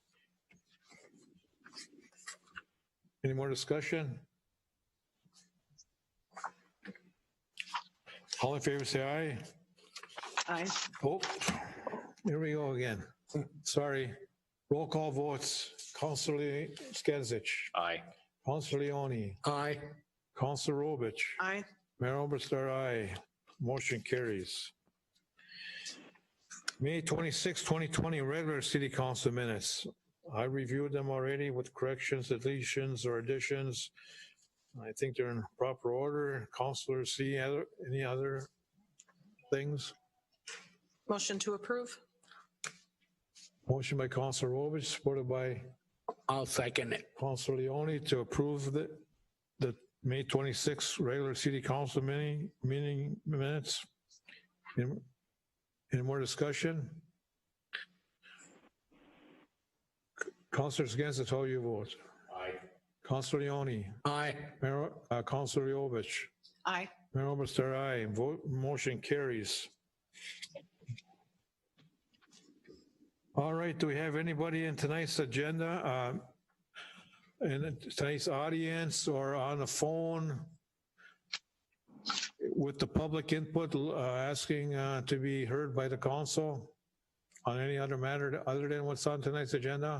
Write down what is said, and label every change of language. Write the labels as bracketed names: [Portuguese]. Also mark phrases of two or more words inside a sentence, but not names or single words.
[English] Any more discussion? All in favor, say aye. Aye. Oh, here we go again. Sorry. Roll call votes. Councilor Skinsich. Aye. Councilor Leone. Aye. Councilor Robich. Aye. Mayor Oberstar, aye. Motion carries. May 26, 2020, regular City Council minutes. I reviewed them already with corrections, deletions, or additions. I think they're in proper order. Councilors, see any other things? Motion to approve. Motion by Councilor Robich, supported by I'll second it. Councilor Leone to approve the May 26 regular City Council meeting minutes. Any more discussion? Councilors against it, how you vote? Aye. Councilor Leone. Aye. Councilor Leovich. Aye. Mayor Oberstar, aye. Motion carries. All right, do we have anybody in tonight's agenda, in tonight's audience or on the phone with the public input asking to be heard by the council on any other matter other than what's on tonight's agenda?